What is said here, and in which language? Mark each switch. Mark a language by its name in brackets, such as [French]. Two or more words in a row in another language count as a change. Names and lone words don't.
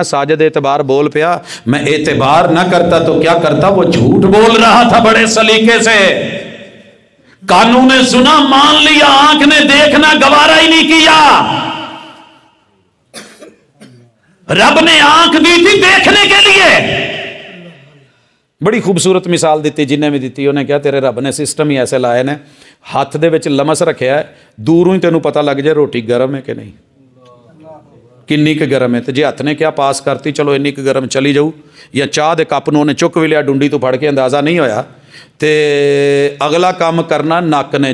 [Urdu] ساجد اعتبار بول پیا, میں اعتبار نہ کرتا تو کیا کرتا, وہ جھوٹ بول رہا تھا بڑے سلیقے سے. کانوں نے سنا مان لیا, آنکھ نے دیکھنا گوارا ہی نہیں کیا. رب نے آنکھ دی تھی دیکھنے کے لیے, [Punjabi] ਬੜੀ ਖੂਬਸੂਰਤ ਮਿਸਾਲ ਦਿੱਤੀ ਜਿੰਨੇ ਵੀ ਦਿੱਤੀ। ਉਹਨੇ ਕਿਹਾ ਤੇਰੇ ਰੱਬ ਨੇ ਸਿਸਟਮ ਹੀ ਐਸੇ ਲਾਏ ਨੇ, ਹੱਥ ਦੇ ਵਿੱਚ ਲਮਸ ਰੱਖਿਆ, ਦੂਰੋਂ ਹੀ ਤੈਨੂੰ ਪਤਾ ਲੱਗ ਜਾਏ ਰੋਟੀ ਗਰਮ ਹੈ ਕਿ ਨਹੀਂ, ਕਿੰਨੀ ਕੁ ਗਰਮ ਹੈ। ਤੇ ਜੇ ਹੱਥ ਨੇ ਕਿਹਾ ਪਾਸ ਕਰਤੀ, ਚਲੋ ਇੰਨੀ ਕੁ ਗਰਮ ਚਲੀ ਜਾਊ, ਜਾਂ ਚਾਹ ਦੇ ਕੱਪ ਨੂੰ ਉਹਨੇ ਚੁੱਕ ਵੀ ਲਿਆ ਡੁੰਡੀ ਤੋਂ ਫੜ ਕੇ, ਅੰਦਾਜ਼ਾ ਨਹੀਂ ਹੋਇਆ, ਤੇ ਅਗਲਾ ਕੰਮ ਕਰਨਾ ਨੱਕ ਨੇ।